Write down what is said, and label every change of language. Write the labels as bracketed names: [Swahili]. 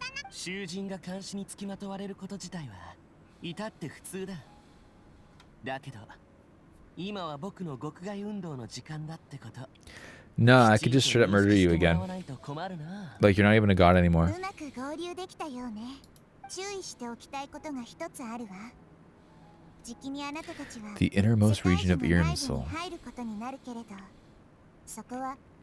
[Japanese] 囚人が監視につきまとわれること自体は至って普通だだけど今は僕の獄外運動の時間だってこと [English] No, I could just straight up murder you again. Like you're not even a god anymore. [Japanese] うまく合流できたようね注意しておきたいことが一つあるわじきにあなたたちは [English] The innermost region of Irimsil. [Japanese] 入ることになるけれどそこは